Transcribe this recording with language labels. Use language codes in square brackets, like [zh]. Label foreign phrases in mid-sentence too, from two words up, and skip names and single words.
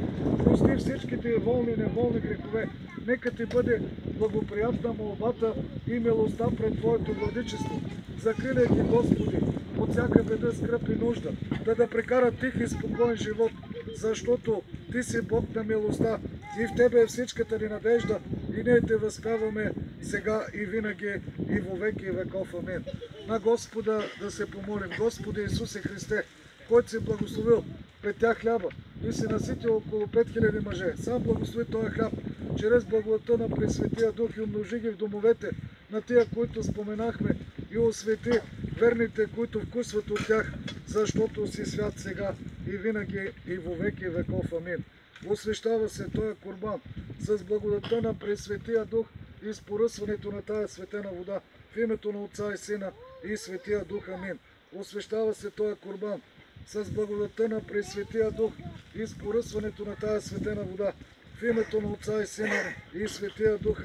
[bg] Прости всичките волни и неволни грехове. Нека Ти бъде благоприятна молбата и милостта пред Твоето владичество. Закриляй ги, Господи, от всяка беда, скръб и нужда, да прекарат тих и спокоен живот, защото Ти си Бог на милостта и в Тебе е всичката ни надежда и ние Те възпяваме сега и винаги и [cu] во веки и веков. [bg] Амин. На Господа да се помолим. Господи Исусе Христе, който си благословил 5 хляба и си наситил около 5000 мъже. Сам благослови този хляб чрез благодата на Пресветия Дух и умножи ги в домовете на тия, които споменахме, и освети верните, които вкусват от тях, защото си свят сега и винаги и [cu] во веки веков. [bg] Амин. Освещава се този курбан с благодата на Пресветия Дух и с поръсването на тая светена вода в името на Отца и Сина и Светия Дух. Амин. Освещава се този курбан с благодата на Пресветия Дух и с поръсването на тая светена вода в името на Отца и Сина и Светия Дух.